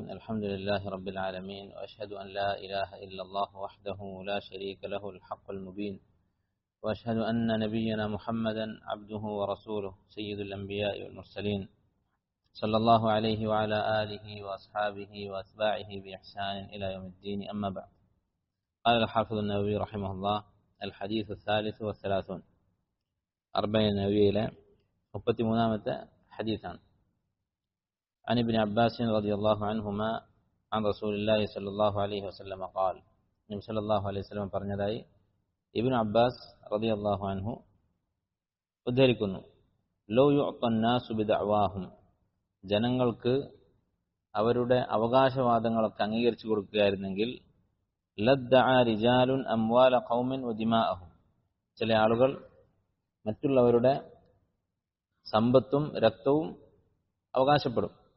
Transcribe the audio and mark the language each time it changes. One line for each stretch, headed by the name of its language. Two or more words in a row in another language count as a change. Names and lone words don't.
Arabic: الحمد لله رب العالمين، وأشهد أن لا إله إلا الله وحده لا شريك له الحق المبين، وأشهد أن نبينا محمدا عبده ورسوله سيد الأنبياء والمرسلين، صلى الله عليه وعلى آله وأصحابه وأتباعه بإحسان إلى يوم الدين. أما بعد، قال الحافظ النووي رحمه الله: الحديث الثالث والثلاثون، 40
Malayalam: നബിയിലെ 33ാമത്തെ ഹദീസാണ്.
Arabic: عن ابن عباس رضي الله عنهما عن رسول الله صلى الله عليه وسلم قال:
Malayalam: നബി
Arabic: صلى الله عليه وسلم
Malayalam: പറഞ്ഞതായി ഇബ്നു അബ്ബാസ്
Arabic: رضي الله عنه
Malayalam: ഉദ്ധരിക്കുന്നു:
Arabic: لو يعطى الناس بدعواهم,
Malayalam: ജനങ്ങൾക്ക് അവരുടെ അവകാശവാദങ്ങളൊക്കെ അംഗീകരിച്ചു കൊടുക്കുകയായിരുന്നെങ്കിൽ,
Arabic: لادعى رجال أموال قوم ودماءهم,
Malayalam: ചില ആളുകൾ മറ്റുള്ളവരുടെ സമ്പത്തും രക്തവും അവകാശപ്പെടും.